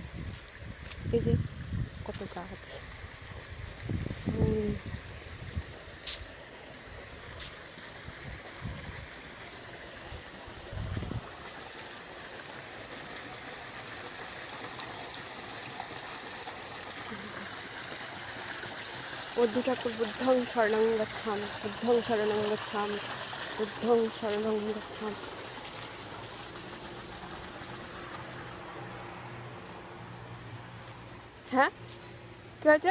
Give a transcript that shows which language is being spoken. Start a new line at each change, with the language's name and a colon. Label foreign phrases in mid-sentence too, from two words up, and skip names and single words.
Bangla: এই যে কত গাছ, ফুল, বৌদ্ধ ঠাকুর
Pali: বুদ্ধং শরণং গচ্ছামি, বুদ্ধং শরণং গচ্ছামি, বুদ্ধং শরণং গচ্ছামি।
Bangla: হ্যাঁ, কি হয়েছে?